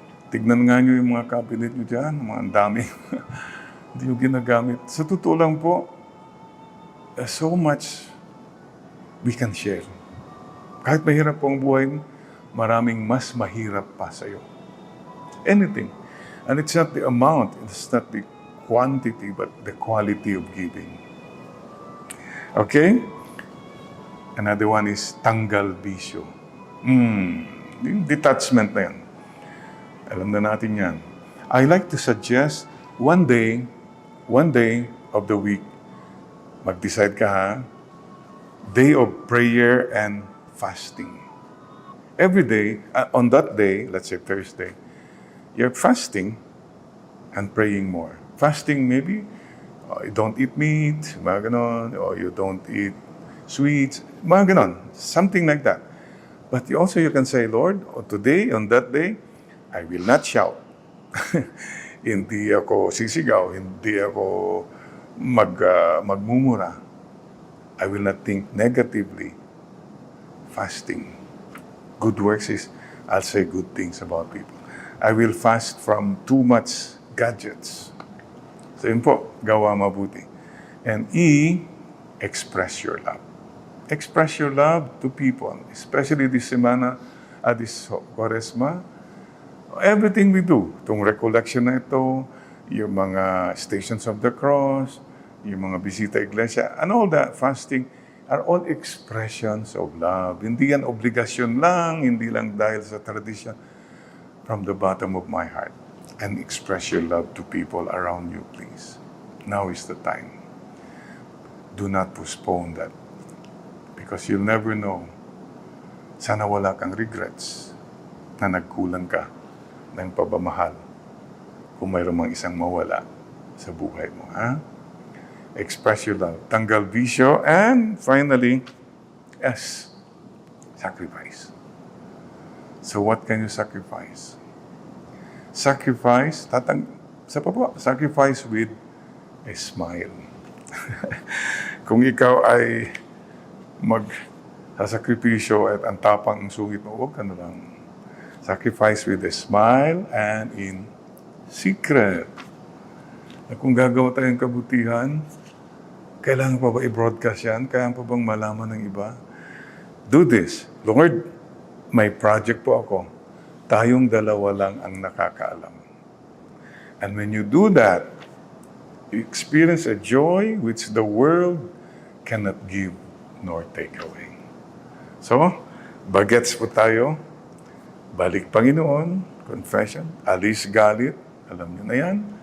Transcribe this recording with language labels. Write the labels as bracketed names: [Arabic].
[Filipino] Tignan nga nyo yung mga cabinet nyo dyan. Mga ang dami. Hindi nyo ginagamit. Sa totoo lang po, [English] so much we can share. [Filipino] Kahit mahirap po ang buhay, maraming mas mahirap pa sa'yo. [English] Anything. And it's not the amount, it's not the quantity, but the quality of giving. Okay? Another one is [Filipino] tanggal bisyo. Yung detachment na yan. Alam na natin yan. [English] I like to suggest, one day of the week, [Filipino] mag-decide ka ha, [English] day of prayer and fasting. Every day, on that day, let's say Thursday, you're fasting and praying more. Fasting maybe, you don't eat meat, [Filipino] mga ganon, [English] or you don't eat sweets, mga ganon, something like that. But you can say, Lord, today, on that day, I will not shout. [Filipino] Hindi ako sisigaw, hindi ako magmumura. [English] I will not think negatively. Fasting. Good works is, I'll say good things about people. I will fast from too much gadgets. So [Filipino] yun po, gawa mabuti. [English] And E, express your love. Express your love to people, especially this semana, this Quaresma. Everything we do, [Filipino] itong recollection na ito, [English] yung mga Stations of the Cross, yung mga bisita iglesia, and all that fasting are all expressions of love. [Filipino] Hindi yan obligasyon lang, hindi lang dahil sa tradition. [English] From the bottom of my heart, and express your love to people around you, please. Now is the time. Do not postpone that. Because you'll never know. [Filipino] Sana wala kang regrets na nagkulang ka ng pabamahal kung mayroon mang isang mawala sa buhay mo. [English] Ha? Express your love. [Filipino] Tanggal bisyo. [English] And finally, S, sacrifice. So what can you sacrifice? Sacrifice, sacrifice with a smile. [Filipino] Kung ikaw ay magsasakripisyo at ang tapang sungit mo, huwag ka na lang. [English] Sacrifice with a smile and in secret. [Filipino] Na kung gagawa tayong kabutihan, kailangan pa ba i-broadcast yan? Kailangan pa bang malaman ng iba? [English] Do this. [Filipino] Lord, may project po ako. Tayong dalawa lang ang nakakaalam. [English] And when you do that, you experience a joy which the world cannot give nor take away. [Filipino] So, bagets po tayo. Balik Panginoon, confession, alis galit, alam niyo na yan.